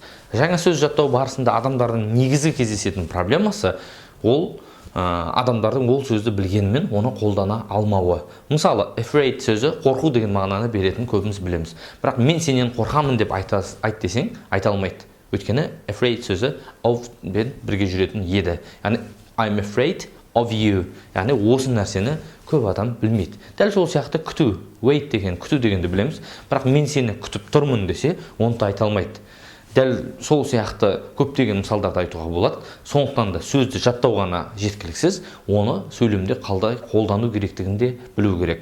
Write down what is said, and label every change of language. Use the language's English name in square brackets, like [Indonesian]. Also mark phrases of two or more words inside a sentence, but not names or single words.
[Kazakh] Жаңа сөз жаттау барысында адамдардың негізгі кездесетін проблемасы ол адамдардың ол сөзді білгенімен оны қолдана алмауы. Мысалы, afraid сөзі қорқу деген мағынаны беретін көбіміз білеміз. Бірақ мен сенен қорқамын деп айт десең, айта алмайды. Өйткені afraid сөзі of бен бірге жүретін еді. [English] Яғни I'm afraid of you. [Kazakh] Яғни осы нәрсені көп адам білмейді. Дәл сол сияқты күту, wait деген, күту дегенді білеміз. Бірақ мен сені күтіп тұрмын десе, оны да айта алмайды. Дәл сол сияқты көптеген мысалдарды айтуға болады. Сондықтан да сөзді жаттау ғана жеткіліксіз, оны сөйлемде қалай қолдану керектігін де білу керек.